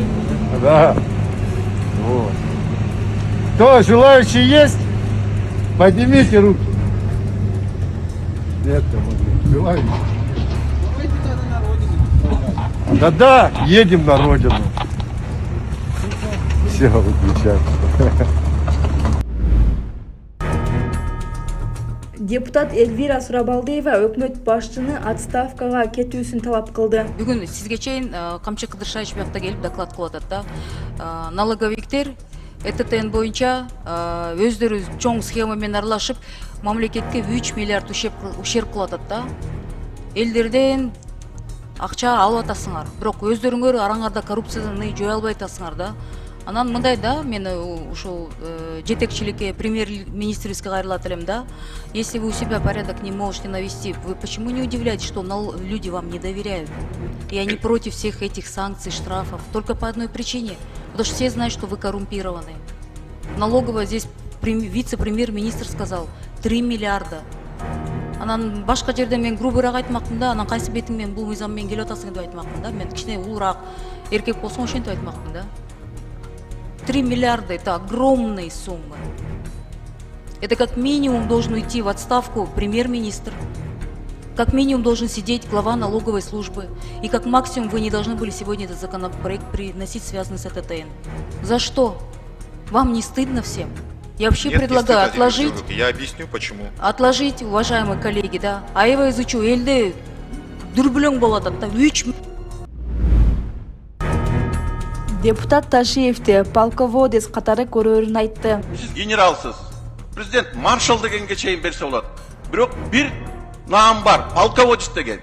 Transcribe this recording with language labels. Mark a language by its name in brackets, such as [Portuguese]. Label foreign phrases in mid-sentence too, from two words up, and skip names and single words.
[Russian] Да. Вот. Кто, желающие есть? Поднимите руки. Нет, желающие. Да-да, едем на родину. Все, выключаем. [Kyrgyz] Депутат Эльвира Сурабалдиева өкмөт башчыны отставкага кетүүсүн талап кылды. Бүгүн сизге чейин Камчы Кыдыршаевич биякта келип доклад кылып атат да. Налоговиктер ЭТТН боюнча өздөрү чоң схема менен аралашып, мамлекетке 3 миллиард ущерб кылып атат да. Элдерден акча алып атасыңар, бирок өздөрүңөр араңарда коррупцияны жоя албай атасыңар да. Анан мындай да, мен ушул жетекчиликке, премьер-министрибизге кайрылат элем да. [Russian] Если вы у себя порядок не можете навести, вы почему не удивляетесь, что люди вам не доверяют? И они против всех этих санкций, штрафов, только по одной причине. Потому что все знают, что вы коррумпированы. Налоговая здесь вице-премьер-министр сказал 3 миллиарда. [Kyrgyz] Анан башка жерде мен грубыраак айтмакмын да, анан кайсы бетиң менен бул мыйзам менен келип атасың деп айтмакмын да. Мен кичине улураак эркек болсоң ошентип айтмакмын да. [Russian] 3 миллиарда – это огромные суммы. Это как минимум должен уйти в отставку премьер-министр, как минимум должен сидеть глава налоговой службы, и как максимум вы не должны были сегодня этот законопроект приносить, связанный с ЭТТН. За что? Вам не стыдно всем? Я вообще предлагаю отложить. Я объясню почему. Отложить, уважаемые коллеги, да. [Kyrgyz] Аева изучу, элде дүрбүлөң болот атта, 3 Депутат Ташиевте полководец катары көрөрүн айтты. Сиз генералсыз. Президент маршал дегенге чейин берсе болот. Бирок бир наам бар, полководец деген.